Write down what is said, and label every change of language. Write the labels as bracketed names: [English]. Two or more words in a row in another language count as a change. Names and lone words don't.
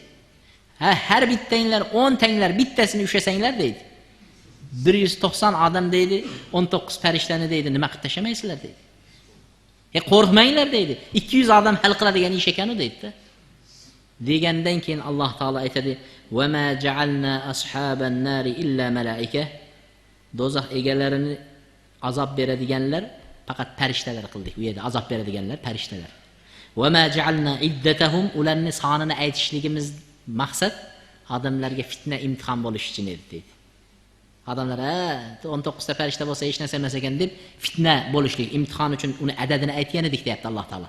[Uzbek] Ha, har bittanglar 10 tanglar bittasini ushlasanglar deydi. 190 odam deydi, 19 farishtani deydi, nima qilib tashlamaysizlar deydi. Qo'rqmanglar deydi. 200 odam hal qiladigan ish ekan u deydi-da. Degandan keyin Alloh taolo aytadi, [Arabic] "وما جعلنا أصحاب النار إلا ملائكة." [Uzbek] Do'zax egalarini azob beradiganlar faqat farishtalar qildik. U yerda azob beradiganlar farishtalar. [Arabic] "وما جعلنا عدتهم", [Uzbek] ularning sonini aytishligimiz maqsad odamlarga fitna, imtihon bo'lish uchun edi deydi. Odamlar 19 ta farishta bo'lsa hech narsa emas ekan deb fitna bo'lishlik, imtihon uchun uni adadini aytgan edik deyapti Alloh taolo.